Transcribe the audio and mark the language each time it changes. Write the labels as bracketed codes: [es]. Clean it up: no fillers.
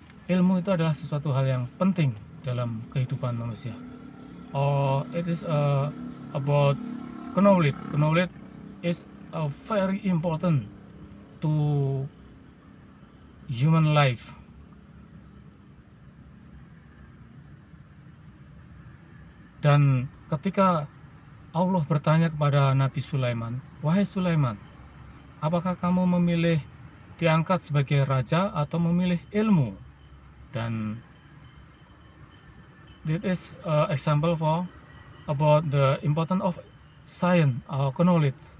[id] Ilmu itu adalah sesuatu hal yang penting dalam kehidupan manusia. [en] It is about knowledge. Knowledge is very important to human life. [id] Dan ketika Allah bertanya kepada Nabi Sulaiman, "Wahai Sulaiman, apakah kamu memilih diangkat sebagai raja atau memilih ilmu?" [en] Dan that is example for about the importance of science or knowledge.